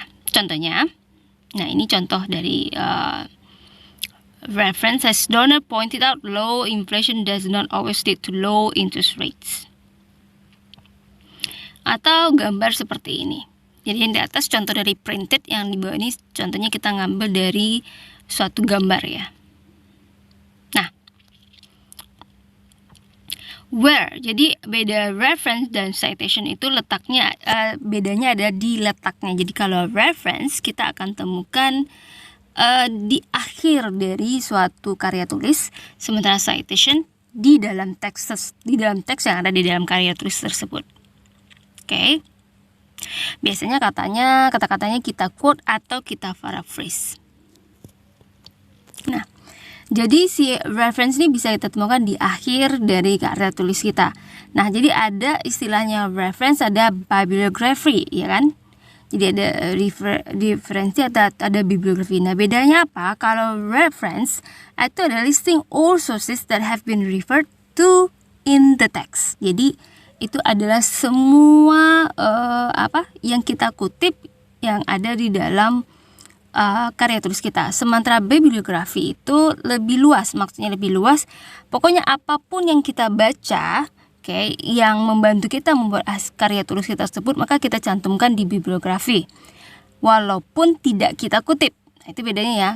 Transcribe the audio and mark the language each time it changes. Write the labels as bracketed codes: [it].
[id] Contohnya, nah ini contoh dari reference. [en] As Donner pointed out, low inflation does not always lead to low interest rates. [id] Atau gambar seperti ini. Jadi yang di atas contoh dari printed, yang di bawah ini contohnya kita ngambil dari suatu gambar ya. Nah, where. Jadi beda reference dan citation itu letaknya, bedanya ada di letaknya. Jadi kalau reference kita akan temukan di akhir dari suatu karya tulis, sementara citation di dalam teks yang ada di dalam karya tulis tersebut. Oke. Biasanya kata-katanya kita quote atau kita paraphrase. Nah, jadi si reference ini bisa kita temukan di akhir dari karya tulis kita. Nah, jadi ada istilahnya reference, ada bibliography, ya kan? Jadi ada referensi, ada bibliografi. Nah, bedanya apa? [en] Kalau reference itu ada listing all sources that have been referred to in the text. [id] Jadi itu adalah semua yang kita kutip yang ada di dalam karya tulis kita. Sementara bibliografi itu lebih luas, maksudnya lebih luas. Pokoknya apapun yang kita baca, yang membantu kita membuat karya tulis kita tersebut, maka kita cantumkan di bibliografi walaupun tidak kita kutip. Nah, itu bedanya ya.